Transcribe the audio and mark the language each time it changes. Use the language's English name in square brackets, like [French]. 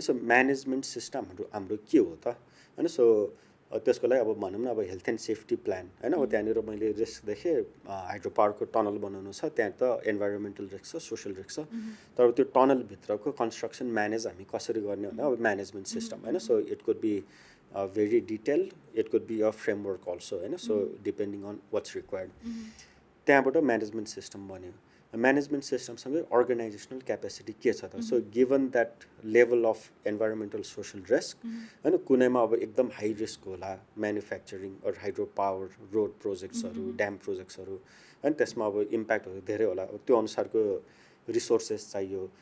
[Nepali] So management system हाम्रो के हो त होइन। सो त्यसको लागि अब भनौँ न अब हेल्थ एन्ड सेफ्टी प्लान होइन। अब त्यहाँनिर मैले रिस्क देखेँ, हाइड्रो पावरको टनल बनाउनु छ, त्यहाँ त इन्भाइरोमेन्टल रिस्क छ, सोसियल रिस्क छ। तर त्यो टनलभित्रको कन्स्ट्रक्सन म्यानेज हामी कसरी गर्ने भने अब म्यानेजमेन्ट सिस्टम होइन। [English] So it could be very detail, it could be a framework also होइन। So depending on what's required, [Nepali] त्यहाँबाट म्यानेजमेन्ट सिस्टम बन्यो। म्यानेजमेन्ट सिस्टमसँगै अर्गनाइजेसनल क्यापेसिटी के छ त। [English] so given that level of environmental social risk [Nepali] होइन, कुनैमा अब एकदम हाई रिस्क होला, manufacturing or hydro power, road प्रोजेक्ट्सहरू, dam प्रोजेक्ट्सहरू होइन, त्यसमा अब इम्प्याक्टहरू धेरै होला, अब त्यो अनुसारको रिसोर्सेस चाहियो।